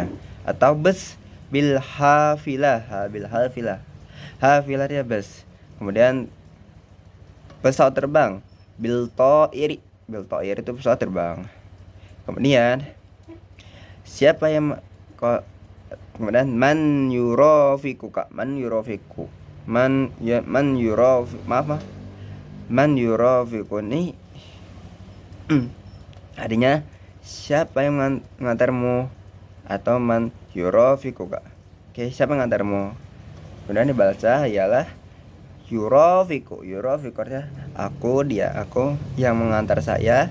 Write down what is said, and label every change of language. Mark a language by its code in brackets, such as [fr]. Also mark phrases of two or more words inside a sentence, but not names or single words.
[id] Atau bus [ar] بالحافلة [id] dia bus. Kemudian pesawat terbang [ar] بالطائر [id] itu pesawat terbang. Kemudian siapa yang kemudian [ar] من يرافقك من يرافقني [id] artinya siapa yang mengantarmu atau [ar] من يرافقك. [id] Oke, siapa yang mengantarmu. Kemudian dibaca ialah yurafiku artinya aku yang mengantar saya.